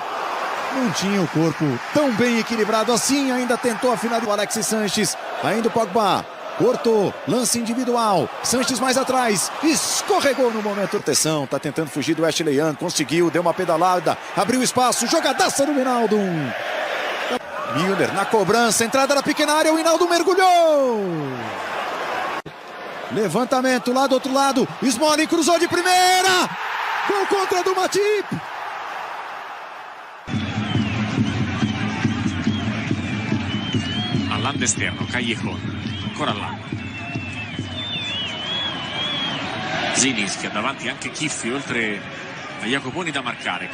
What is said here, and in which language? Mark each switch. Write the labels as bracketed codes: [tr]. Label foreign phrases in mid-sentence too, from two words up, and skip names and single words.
[pt] Não tinha o corpo tão bem equilibrado assim, ainda tentou a final do Alexis Sanches, ainda o Pogba, cortou, lance individual, Sanches mais atrás, escorregou no momento, proteção, tá tentando fugir do Ashley Young, conseguiu, deu uma pedalada, abriu espaço, jogadaça do Wijnaldum. Milner na cobrança, entrada na pequena área, o Wijnaldum mergulhou. Levantamento lá do outro lado, Smalling cruzou de primeira, gol contra do Matip. [it] All'esterno, Callejon, ancora là. Zilinski ha davanti anche Chiffi, oltre a Jacoponi da marcare.